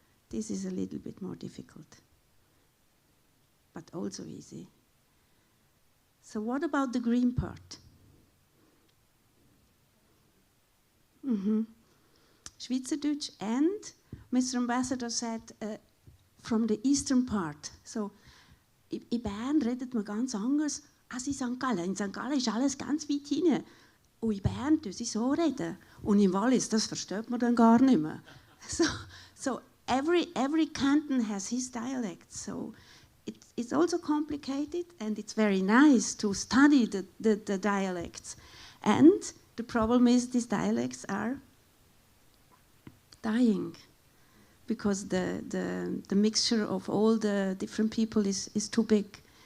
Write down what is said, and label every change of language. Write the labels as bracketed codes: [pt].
[en] This is a little bit more difficult, but also easy. So what about the green part? Schweizerdeutsch, and Mr. Ambassador said from the eastern part. [de] So in Bern redet man ganz anders als in St. Gallen. In St. Gallen ist alles ganz weit hinein. Und in Bern tun sie so reden. Und in Wallis, das versteht man dann gar nicht mehr. [en] So every canton has his dialect. So it's also complicated, and it's very nice to study the dialects. And the problem is these dialects are dying because the mixture of all the different people is too big.